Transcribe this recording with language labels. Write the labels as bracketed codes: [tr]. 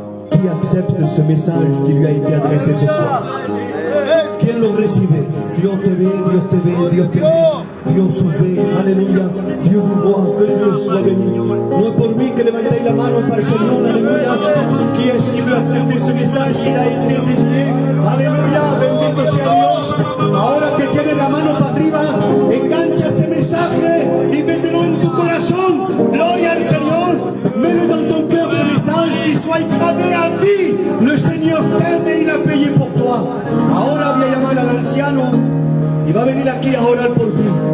[fr] Qui accepte ce message qui lui a été adressé ce soir? [es] Qui lo recibe? Dios te ve, Dios te ve, Dios te ve. Dios os ve, aleluya. [fr] Dios vous voit, que Dios soit béni. [es] No es por mí que levantéis la mano para el Señor, aleluya. [fr] Qui es qui veut accepter ce message qui a été dédié? [es] Aleluya, bendito sea Dios. Ahora que tienes la mano para arriba, engancha ese mensaje y mételo en tu corazón. Gloria al Señor. [fr] Mets-le dans ton cœur, ce message, qu'il soit gravé à vie. Le Señor t'aime et il a payé pour toi. [es] Ahora voy a llamar al anciano y va a venir aquí a orar por ti.